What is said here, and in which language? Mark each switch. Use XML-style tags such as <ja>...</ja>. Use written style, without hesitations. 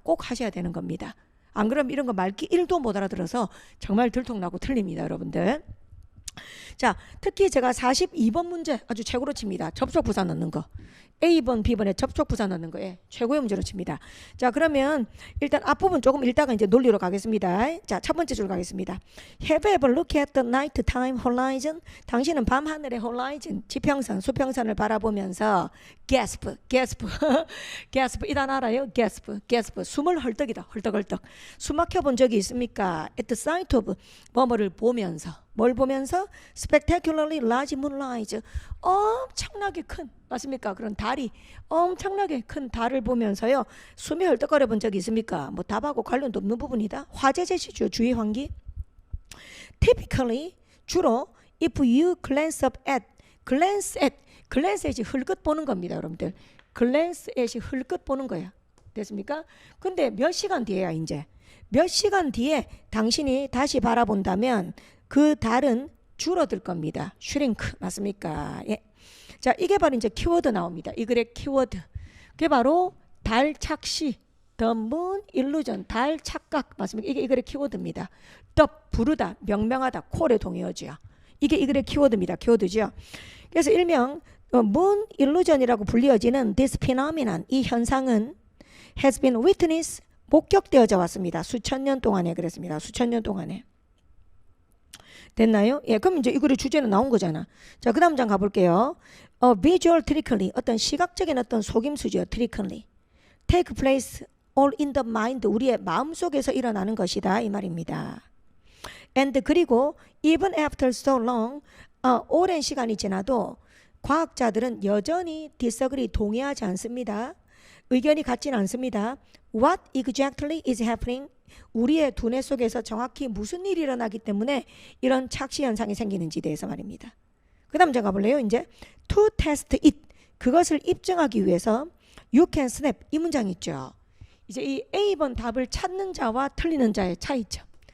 <ko>꼭 하셔야 되는 겁니다. 안 그러면 이런 거 말기 1도 못 알아들어서 정말 들통나고 틀립니다, 여러분들. 자, 특히 제가 42번 문제 아주 최고로 칩니다. 접속 부사 넣는 거. A번, B번에 접속 부사 넣는 거에 최고의 문제로 칩니다. 자, 그러면 일단 앞부분 조금 읽다가 이제 논리로 가겠습니다. 자, 첫 번째 줄 가겠습니다.</ko> <en>Have you ever looked at the nighttime horizon?</en> <ko>당신은 밤하늘의 horizon, 지평선, 수평선을 바라보면서 gasp, gasp, gasp 이 단어 알아요? gasp, gasp, 숨을 헐떡이다, 헐떡헐떡. 숨 막혀본 적이 있습니까?</ko> <en>At the sight of,</en> <ko>뭐뭐를 보면서. 뭘 보면서?</ko> <en>Spectacularly large moonlight.</en> <ko>엄청나게 큰, 맞습니까? 그런 달이, 엄청나게 큰 달을 보면서요. 숨이 헐떡거려 본 적이 있습니까? 뭐 답하고 관련도 없는 부분이다. 화재 제시죠. 주의 환기.</ko> <en>Typically,</en> <ko>주로</ko> <en>if you glance up at, glance at이</en> <ko>흘끗 보는 겁니다, 여러분들. glance at이 흘끗 보는 거야. 됐습니까? 근데 몇 시간 뒤에야 이제. 몇 시간 뒤에 당신이 다시 바라본다면 그 달은 줄어들 겁니다. shrink 맞습니까? 예. 자, 이게 바로 이제 키워드 나옵니다. 이 글의 키워드. 그게 바로 달 착시,</ko> <en>the moon illusion,</en> <ko>달 착각 맞습니까? 이게 이 글의 키워드입니다. the 부르다, 명명하다, 콜의 동의어지요. 이게 이 글의 키워드입니다. 키워드죠. 그래서 일명 moon illusion이라고 불리어지는</ko> <en>this phenomenon,</en> <ko>이 현상은</ko> <en>has been witnessed,</en> <ko>목격되어져 왔습니다. 수천 년 동안에 그랬습니다. 수천 년 동안에. 됐나요? 예, 그럼 이제 이 글의 주제는 나온 거잖아. 자, 그 다음 장 가볼게요.</ko> <en>visual trickery,</en> <ko>어떤 시각적인 어떤 속임수죠.</ko> <en>trickery. take place all in the mind,</en> <ko>우리의 마음속에서 일어나는 것이다. 이 말입니다. and 그리고</ko> <en>even after so long,</en> <ko>오랜 시간이 지나도 과학자들은 여전히 disagree, 동의하지 않습니다. 의견이 같지는 않습니다.</ko> <en>What exactly is happening?</en> <ko>우리의 두뇌 속에서 정확히 무슨 일이 일어나기 때문에 이런 착시 현상이 생기는지에 대해서 말입니다. 그 다음 장 가볼래요? 이제</ko> <en>to test it,</en> <ko>그것을 입증하기 위해서</ko> <en>you can snap,</en> <ko>이 문장 있죠. 이제 이 A번 답을 찾는 자와 틀리는 자의 차이점.</ko>